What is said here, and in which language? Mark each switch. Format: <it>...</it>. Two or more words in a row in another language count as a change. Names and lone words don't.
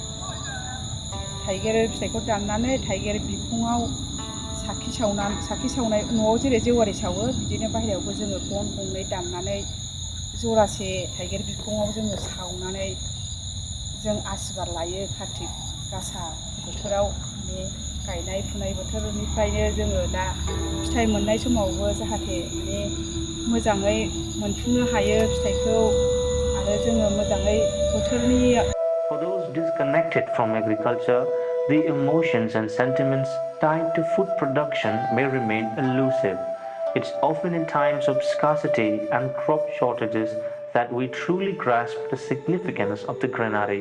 <brx>थाइगिर बिखङाव साखि सावनाय न'आव जेरै जेवारि सावो बिदिनो बाहेरायावबो जोङो गन गंनै दाननानै जरासे थाइगिर बिखङाव जोङो सावनानै जों आसिरबाद लायो कार्तिक गासा बोथोराव माने गायनाय फुनाय बोथोरनिफ्रायनो जोङो दा फिथाइ मोननाय समावबो जाहाथे माने मोजाङै मोनफुंनो हायो फिथाइखौ आरो जोङो मोजाङै बोथोरनि</brx> <en>For those disconnected from agriculture, the emotions and sentiments tied to food production may remain elusive. It's often in times of scarcity and crop shortages that we truly grasp the significance of the granary.</en>